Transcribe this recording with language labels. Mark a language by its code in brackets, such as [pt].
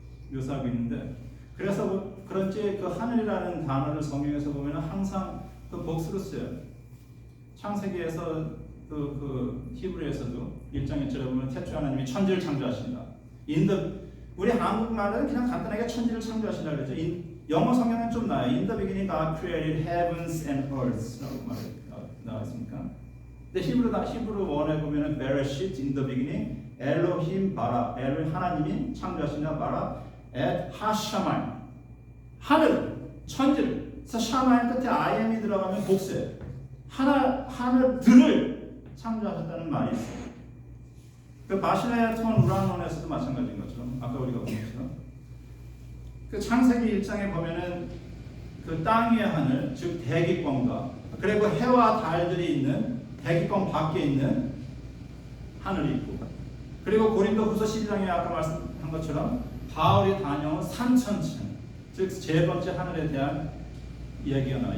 [ko] 묘사하고 있는데 그래서 그런지 그 하늘이라는 단어를 성경에서 보면은 항상 그 복수로 써요. 창세기에서 그 히브리에서도 1장 1절에 보면 태초에 하나님이 천지를 창조하신다. 우리 한국말은 그냥 간단하게 천지를 창조하신다 그러죠. 영어 성경은 좀 나아요. [en] In the beginning God created heavens and earth [ko] 라고 나와 있습니까? 근데 히브리 원에 보면은 Bereshit [en] in the beginning [ko] 엘로힘 바라 엘을 하나님이 창조하신다 바라 et 하샤마이 하늘 천지를 그래서 샤마이 끝에 IM이 들어가면 복수예요. 하늘들을 창조하셨다는 말이 있어요. 그 마시나야톤 우라논에서도 마찬가지인 것처럼 아까 우리가 본 것처럼 그 창세기 1장에 보면은 그 땅 위의 하늘 즉 대기권과 그리고 해와 달들이 있는 대기권 밖에 있는 하늘이 있고 그리고 고린도후서 12장에 아까 말씀한 것처럼 바울이 다녀온 산천층 즉 세 번째 하늘에 대한 이야기가 나와요.